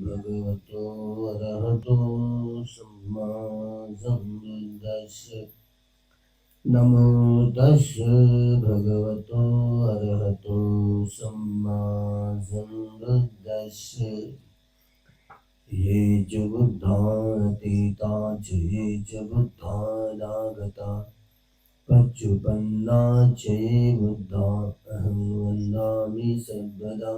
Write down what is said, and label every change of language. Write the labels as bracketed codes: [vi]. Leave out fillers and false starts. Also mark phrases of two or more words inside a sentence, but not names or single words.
[pi] भगवतो अरहतो सम्मा सम्बुद्दस्स। नमो तस्स भगवतो अरहतो सम्मा सम्बुद्दस्स। ये च बुद्धातीता च ये च बुद्धानागता पच्चुपन्ना च ये बुद्धा अहं वन्दामि सर्वदा।